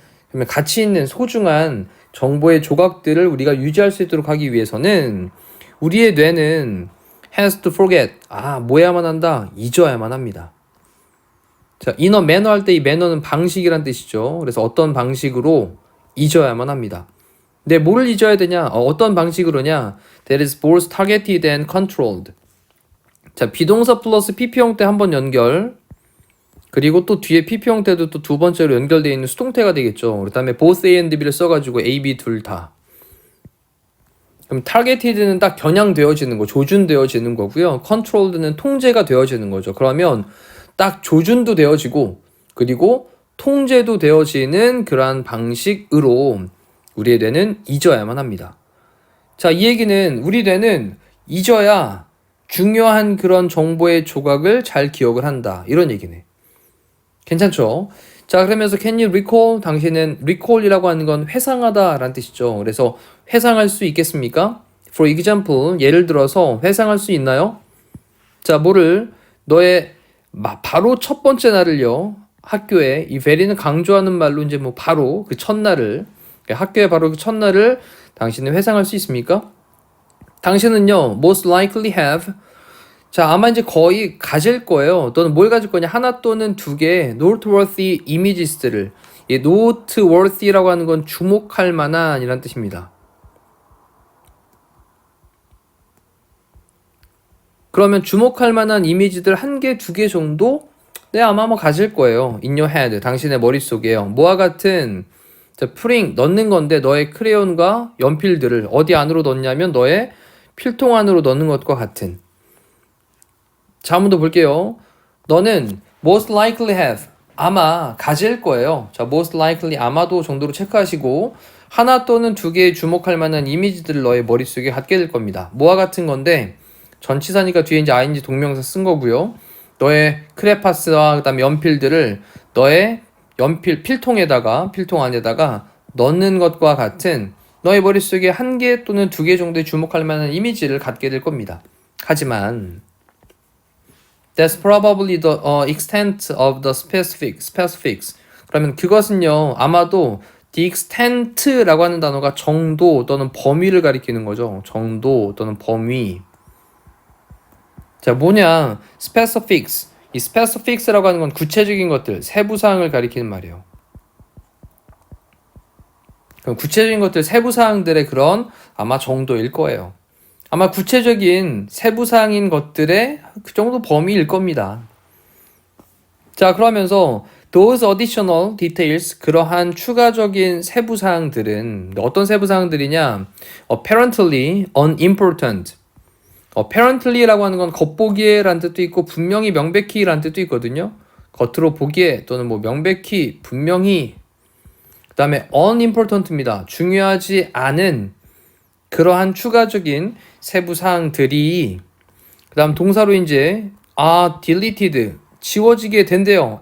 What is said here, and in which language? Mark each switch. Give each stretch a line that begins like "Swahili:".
Korean: 그러면 가치 있는 소중한 정보의 조각들을 우리가 유지할 수 있도록 하기 위해서는 우리의 뇌는
English: has to forget.
Korean: 뭐 해야만 한다? 잊어야만 합니다. 자, 인어 매너 할 때 이 매너는 방식이란 뜻이죠. 그래서 어떤 방식으로 잊어야만 합니다. 근데 뭘 잊어야 되냐? 어떤 방식으로냐?
English: That is both targeted and controlled.
Korean: 자, 비동사 플러스 PP 형태 한번 연결. 그리고 또 뒤에 PP 형태도 또 두 번째로 연결되어 있는 수동태가 되겠죠. 그 다음에
English: both A and B
Korean: 를 써가지고 A, B 둘 다. 그럼 targeted는 딱 겨냥되어지는 거, 조준되어지는 거고요. controlled는 통제가 되어지는 거죠. 그러면 딱 조준도 되어지고 그리고 통제도 되어지는 그러한 방식으로 우리의 뇌는 잊어야만 합니다. 자, 이 얘기는 우리 뇌는 잊어야 중요한 그런 정보의 조각을 잘 기억을 한다. 이런 얘기네. 괜찮죠? 자, 그러면서
English: can you recall?
Korean: 당신은 recall이라고 하는 건 회상하다 라는 뜻이죠. 그래서 회상할 수 있겠습니까?
English: For example,
Korean: 예를 들어서 회상할 수 있나요? 자, 뭐를 너의 바로 첫 번째 날을요. 학교에 이 very는 강조하는 말로 이제 뭐 바로 그 첫날을 학교에 바로 그 첫날을 당신은 회상할 수 있습니까? 당신은요,
English: most likely have.
Korean: 자, 아마 이제 거의 가질 거예요. 너는 뭘 가질 거냐? 하나 또는 두 개의 noteworthy images들을. 이 noteworthy라고 하는 건 주목할 만한 이란 뜻입니다. 그러면 주목할 만한 이미지들 한 개, 두 개 정도? 네, 아마 뭐 가질 거예요.
English: in your head,
Korean: 당신의 머릿속에요. 뭐와 같은 putting, 넣는 건데 너의 크레용과 연필들을 어디 안으로 넣냐면 너의 필통 안으로 넣는 것과 같은. 자, 한번 더 볼게요. 너는
English: most likely have,
Korean: 아마 가질 거예요. 자,
English: most likely
Korean: 아마도 정도로 체크하시고 하나 또는 두 개의 주목할 만한 이미지들을 너의 머릿속에 갖게 될 겁니다. 뭐와 같은 건데 전치사니까 뒤에 이제 ing 동명사 쓴 거고요. 너의 크레파스와 그다음에 연필들을 너의 연필 필통 안에다가 넣는 것과 같은 너의 머릿속에 한 개 또는 두 개 정도의 주목할 만한 이미지를 갖게 될 겁니다. 하지만
English: that's probably the extent of the specifics.
Korean: 그러면 그것은요, 아마도 the extent라고 하는 단어가 정도 또는 범위를 가리키는 거죠. 정도 또는 범위. 자, 뭐냐? specifics. 이 specifics라고 하는 건 구체적인 것들, 세부사항을 가리키는 말이에요. 그럼 구체적인 것들, 세부사항들의 그런 아마 정도일 거예요. 아마 구체적인 세부사항인 것들의 그 정도 범위일 겁니다. 자, 그러면서
English: those additional details,
Korean: 그러한 추가적인 세부사항들은 어떤 세부사항들이냐?
English: apparently unimportant.
Korean: apparently라고 하는 건 겉보기에 라는 뜻도 있고 분명히 명백히 라는 뜻도 있거든요. 겉으로 보기에 또는 뭐 명백히 분명히. 그 다음에 unimportant입니다. 중요하지 않은 그러한 추가적인 세부사항들이 그 다음 동사로 이제 deleted, 지워지게 된대요.